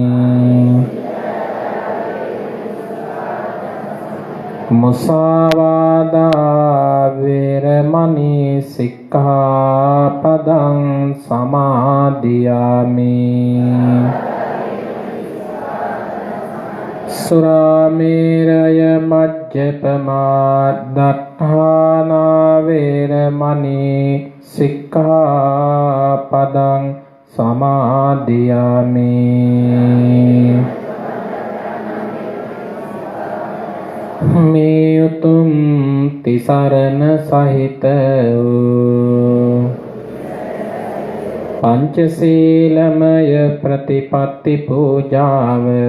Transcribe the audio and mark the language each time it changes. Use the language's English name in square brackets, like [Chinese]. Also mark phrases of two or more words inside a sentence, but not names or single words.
[Pali] Musāvādā veramani sikkhapadang samadhiyami Suramēraya majjapamā daṭṭhānā veramani sikkhapadang samadhiyami [Sinhala] මේ උතුම් තිසරණ සහිත වූ පංචශීලමය ප්‍රතිපත්ති පූජාව